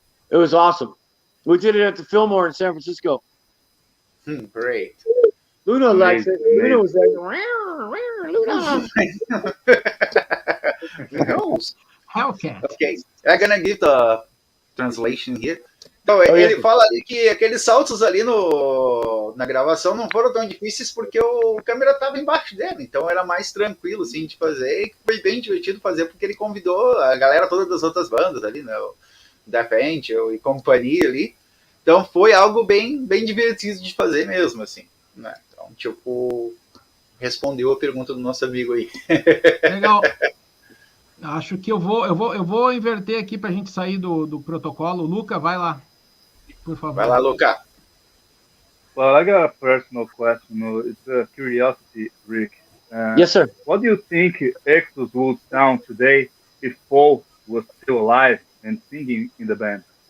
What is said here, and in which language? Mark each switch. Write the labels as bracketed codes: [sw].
[en] It was awesome. We did it at the Fillmore in San Francisco. Great. Luna likes it. Luna was like, Who knows? Hellcat. Ok, I'm gonna give the translation here. [pt] Então, ele fala ali que aqueles saltos ali na gravação não foram tão difíceis porque o câmera estava embaixo dele, então era mais tranquilo, assim, de fazer, e foi bem divertido fazer porque ele convidou a galera toda das outras bandas ali, né, o Death Angel e companhia ali, então foi algo bem divertido de fazer mesmo, assim, né, então, tipo, respondeu a pergunta do nosso amigo aí. Legal. Acho que eu vou inverter aqui para a gente sair do protocolo. Luca, vai lá, por favor. Vai lá, Luca. [en] Well, I got a personal question. It's a curiosity, Rick. Yes, sir. What do you think Exodus would sound today if Paul was still alive and singing in the band?